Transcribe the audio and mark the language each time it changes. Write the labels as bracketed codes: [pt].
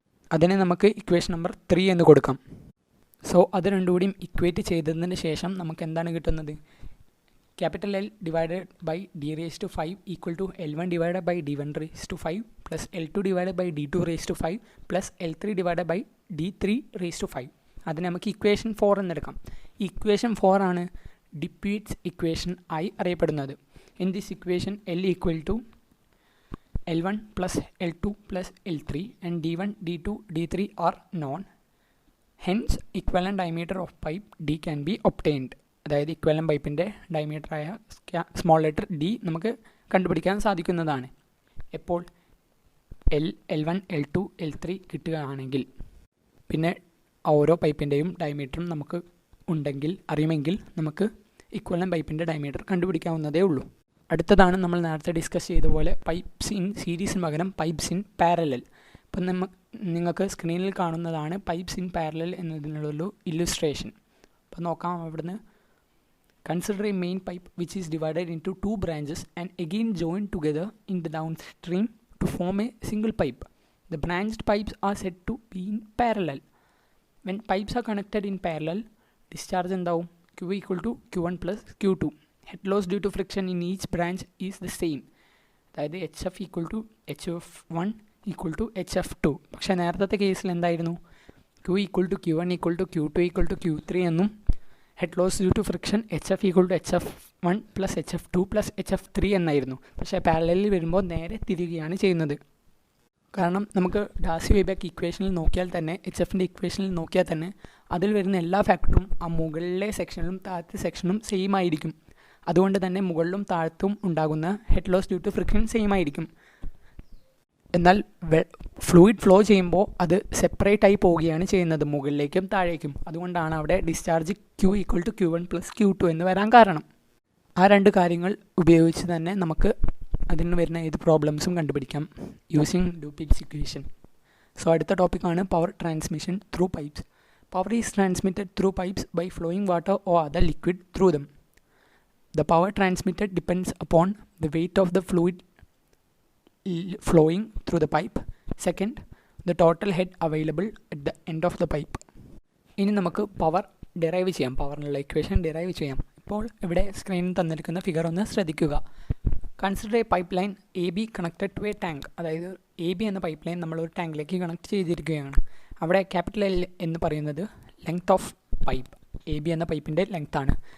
[ml] അതിനെ നമുക്ക് equation number 3 എന്ന് കൊടുക്കാം. സോ അത് രണ്ടുകൂടിയും ഇക്വേറ്റ് ചെയ്തതിന് ശേഷം നമുക്ക് എന്താണ് കിട്ടുന്നത്? [en] Capital L / D⁵ = L1 / D1⁵ + L2 / D2⁵ + L3 / D3⁵. [ml] അതിന് നമുക്ക് ഇക്വേഷൻ 4 എന്നെടുക്കാം. ഇക്വേഷൻ 4 ആണ് ഡിപ്യൂട്ട്സ് ഇക്വേഷൻ ആയി അറിയപ്പെടുന്നത്. [en] In this equation L = L1 + L2 + L3 and D1, D2, D3 are known. Hence, equivalent diameter of pipe D can be obtained. [ml] അതായത് equivalent പൈപ്പിൻ്റെ ഡയമീറ്ററായ small letter D നമുക്ക് കണ്ടുപിടിക്കാൻ സാധിക്കുന്നതാണ്. എപ്പോൾ L1, L2, L3 കിട്ടുകയാണെങ്കിൽ പിന്നെ ഓരോ പൈപ്പിൻ്റെയും ഡയമീറ്ററും നമുക്ക് അറിയുമെങ്കിൽ നമുക്ക് ഇക്വലൻ്റ് പൈപ്പിൻ്റെ ഡയമീറ്റർ കണ്ടുപിടിക്കാവുന്നതേ ഉള്ളൂ. അടുത്തതാണ് നമ്മൾ നേരത്തെ ഡിസ്കസ് ചെയ്ത പോലെ പൈപ്പ്സ് ഇൻ സീരീസിന് പകരം പൈപ്പ്സ് ഇൻ പാരലൽ. അപ്പം നിങ്ങൾക്ക് സ്ക്രീനിൽ കാണുന്നതാണ് പൈപ്പ്സ് ഇൻ പാരലൽ എന്നതിനുള്ളൊരു ഇല്ലുസ്ട്രേഷൻ. അപ്പം നോക്കാം അവിടുന്ന്. [en] Consider a main pipe which is divided into 2 branches and again joined together in the downstream to form a single pipe. The branched pipes are said to be in parallel. When pipes are connected in parallel, discharge [ml] എന്താവും? [en] Q = Q1 + Q2. Head loss due to friction in each branch is the same. [ml] അതായത് [en] HF = HF1 = HF2. [ml] പക്ഷേ നേരത്തെ കേസിൽ എന്തായിരുന്നു? Q = Q1 = Q2 = Q3 എന്നും head loss due to friction HF = HF1 + HF2 + HF3 എന്നായിരുന്നു. പക്ഷേ പാരലലിൽ വരുമ്പോൾ നേരെ തിരികെയാണ് ചെയ്യുന്നത്. കാരണം നമുക്ക് ഡാസി വെയ്ബാക്ക് ഇക്വേഷനിൽ നോക്കിയാൽ തന്നെ HFൻ്റെ ഇക്വേഷനിൽ നോക്കിയാൽ തന്നെ അതിൽ വരുന്ന എല്ലാ ഫാക്ടറും ആ മുകളിലെ സെക്ഷനിലും താഴത്തെ സെക്ഷനും സെയിം ആയിരിക്കും. അതുകൊണ്ട് തന്നെ മുകളിലും താഴത്തും ഉണ്ടാകുന്ന head loss due to friction same ആയിരിക്കും. എന്നാൽ ഫ്ലൂയിഡ് ഫ്ലോ ചെയ്യുമ്പോൾ അത് സെപ്പറേറ്റ് ആയി പോവുകയാണ് ചെയ്യുന്നത് മുകളിലേക്കും താഴേക്കും. അതുകൊണ്ടാണ് അവിടെ ഡിസ്ചാർജ് Q = Q1 + Q2 എന്ന് വരാൻ കാരണം. ആ രണ്ട് കാര്യങ്ങൾ ഉപയോഗിച്ച് തന്നെ നമുക്ക് അതിന് വരുന്ന ഏത് പ്രോബ്ലംസും കണ്ടുപിടിക്കാം യൂസിങ് ഡ്യൂപിക്സ് ഇക്വേഷൻ. സോ അടുത്ത ടോപ്പിക്കാണ് power transmission through pipes. [en] Power is transmitted through pipes by flowing water or other liquid through them. The power transmitted depends upon the weight of the fluid flowing through the pipe. Second, the total head available at the end of the pipe. [ml] ഇനി നമുക്ക് power derive ചെയ്യാം, പവറിനുള്ള equation derive ചെയ്യാം. ഇപ്പോൾ ഇവിടെ സ്ക്രീനിൽ തന്നിരിക്കുന്ന figure ഒന്ന് ശ്രദ്ധിക്കുക. [en] Consider a pipe line A B connected to a tank. [ml] അതായത് എ ബി എന്ന പൈപ്പ് ലൈൻ നമ്മളൊരു ടാങ്കിലേക്ക് കണക്ട് ചെയ്തിരിക്കുകയാണ്. അവിടെ ക്യാപിറ്റൽ എൽ എന്ന് പറയുന്നത് length of pipe, A B എന്ന പൈപ്പിൻ്റെ ലെങ്ത് ആണ്.